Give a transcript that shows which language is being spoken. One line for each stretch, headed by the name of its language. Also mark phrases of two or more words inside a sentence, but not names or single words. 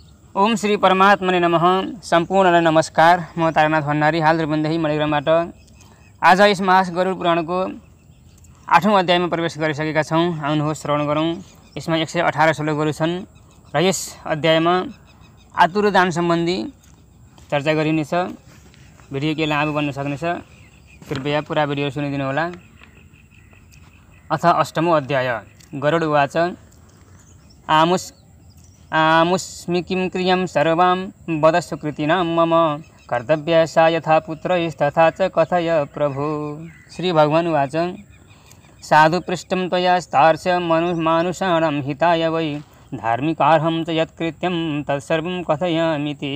Sanskrit: ओम श्री परमात्मने नमः।
Nepali: सम्पूर्णलाई नमस्कार। म तारानाथ भण्डारी, हाल रूपन्देही मणिग्रामबाट। आज यस महास गरुड पुराणको 8औं अध्यायमा प्रवेश गरिसकेका छौँ। आउनुहोस् श्रवण गरौँ। यसमा 118 श्लोकहरू छन् र यस अध्यायमा आतुर दान सम्बन्धी चर्चा गरिनेछ। भिडियो के लामो बन्न सक्नेछ, कृपया पुरा भिडियो सुनिदिनु होला।
Sanskrit: अथ अष्टमो अध्याय। गरुड उवाच आमुस्मि किं क्रियं सर्वां वद सुकृतिनां मम कर्तव्या सा यथा पुत्रैस्तथा च कथय प्रभु। श्री भगवान् उवाच साधु पृष्टं त्वया स्तार्च मानुषाणां हिताय वै धार्मिकार्हं च यत्कृत्यं तत्सर्वं कथयामीति।